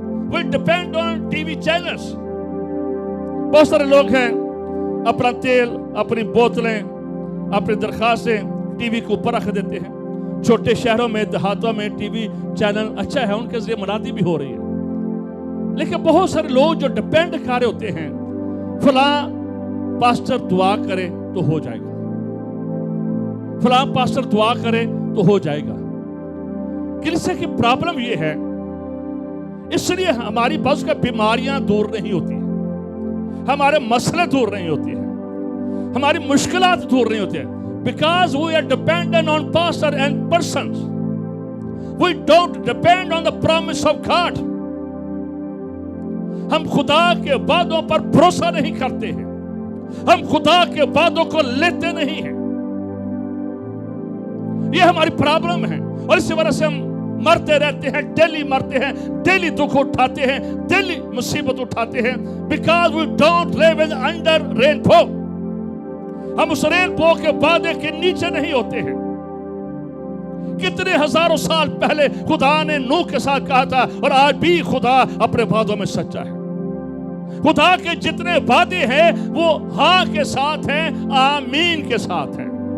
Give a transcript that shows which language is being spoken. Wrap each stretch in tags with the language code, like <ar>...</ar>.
<en>We depend on TV channels.</en> <hi>बहुत सारे लोग हैं अपना तेल, अपनी बोतलें, अपनी दरखास्तें टीवी के ऊपर रख देते हैं। छोटे शहरों में, देहातों में टीवी चैनल अच्छा है, उनके जरिए मुनादी भी हो रही है। लेकिन बहुत सारे लोग जो डिपेंड कर रहे होते हैं, फलां पास्टर दुआ करे तो हो जाएगा, फलां पास्टर दुआ करे तो हो जाएगा। कलीसिया की प्रॉब्लम ये है, इसलिए हमारी बस का बीमारियां दूर नहीं होती, हमारे मसले दूर नहीं होते हैं, हमारी मुश्किलात दूर नहीं होती है।</hi> <en>Because we are dependent on pastor and persons. We don't depend on the promise of God.</en> <hi>हम खुदा के वादों पर भरोसा नहीं करते हैं, हम खुदा के वादों को लेते नहीं हैं। ये हमारी प्रॉब्लम है और इसी वजह से हम मरते रहते हैं, डेली मरते हैं, डेली दुख उठाते हैं, डेली मुसीबत उठाते हैं।</hi> <en>Because we don't live under rainbow.</en> <hi>हम उस रेनबो के वादे के नीचे नहीं होते हैं। कितने हजारों साल पहले खुदा ने नूह के साथ कहा था और आज भी खुदा अपने वादों में सच्चा है। खुदा के जितने वादे हैं वो हाँ के साथ हैं, आमीन के साथ हैं।</hi>